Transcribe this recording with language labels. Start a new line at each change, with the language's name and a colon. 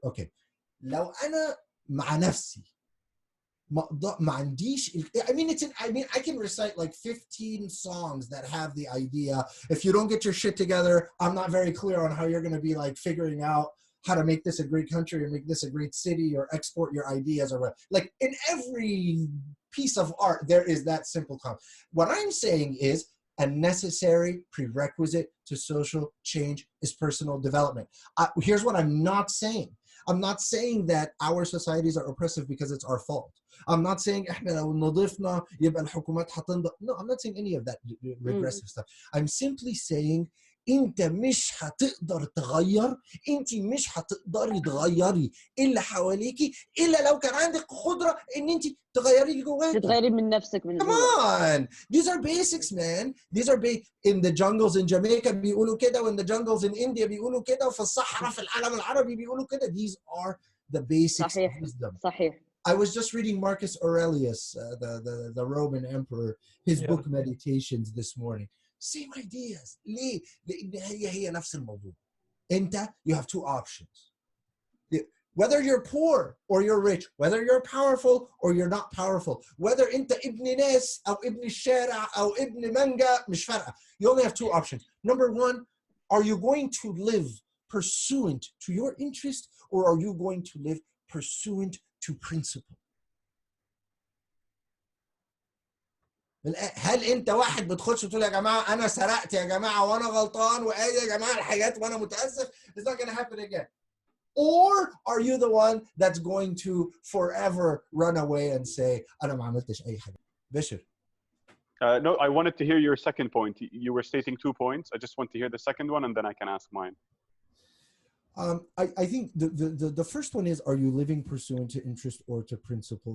English: Okay,
Arabic: لو أنا مع نفسي ما عنديش
English: I can recite like 15 songs that have the idea, if you don't get your shit together, I'm not very clear on how you're going to be like figuring out how to make this a great country or make this a great city or export your ideas, or like in every piece of art there is that simple concept. What I'm saying is a necessary prerequisite to social change is personal development. Here's what I'm not saying. I'm not saying that our societies are oppressive because it's our fault. I'm not saying
Arabic: احنا لو نضفنا يبقى الحكومات هتنضف.
English: No, I'm not saying any of that regressive stuff. I'm simply saying
Arabic: انت مش هتقدر تغير، انت مش هتقدري تغيري اللي حواليكي الا لو كان عندك قدره ان انت تغيري اللي جواكي. تتغيري من نفسك من
English: Come
Arabic: جوا.
English: on, these are basics, man. These are in the jungles in Jamaica
Arabic: بيقولوا كده,
English: وin the jungles in India بيقولوا كده,
Arabic: وفي الصحراء في العالم العربي بيقولوا كده.
English: These are the basics
Arabic: صحيح.
English: of wisdom.
Arabic: صحيح.
English: I was just reading Marcus Aurelius, the Roman emperor, his book Meditations this morning. Same ideas.
Arabic: ليه؟ لأن هي نفس الموضوع. أنت,
English: you have two options. Whether you're poor or you're rich, whether you're powerful or you're not powerful, whether
Arabic: أنت ابن ناس أو ابن الشارع أو ابن منجا, مش فارقة.
English: You only have two options. Number one, are you going to live pursuant to your interest, or are you going to live pursuant to principle?
Arabic: هل انت واحد بتخش وتقول يا جماعه انا سرقت يا جماعه وانا غلطان وايه يا جماعه الحاجات وانا متاسف؟
English: It's not going to happen again. Or are you the one that's going to forever run away and say
Arabic: انا ما عملتش اي حاجه؟ بشر.
English: No, I wanted to hear your second point. You were stating 2 points. I just want to hear the second one and then I can ask mine. I think the first one is, are you living pursuant to interest or to principle?